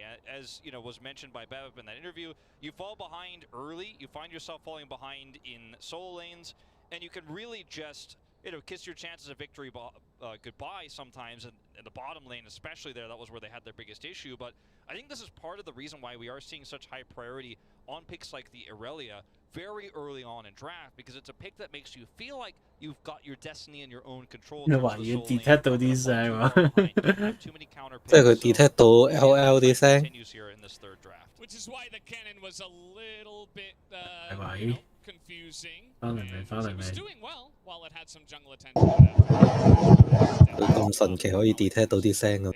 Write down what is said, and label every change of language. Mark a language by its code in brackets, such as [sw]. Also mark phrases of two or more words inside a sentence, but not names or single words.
[en] As you know, was mentioned by Bev in that interview, you fall behind early, you find yourself falling behind in solo lanes, and you can really just, you know, kiss your chances of victory goodbye sometimes, and in the bottom lane especially there, that was where they had their biggest issue. But I think this is part of the reason why we are seeing such high priority on picks like the Irelia very early on in draft, because it's a pick that makes you feel like you've got your destiny in your own control. [yue] 你話要 detect 到啲聲啊？即係佢 detect 到 LOL 啲聲。係咪？翻嚟未？翻嚟未？佢咁神奇可以 detect 到啲聲啊？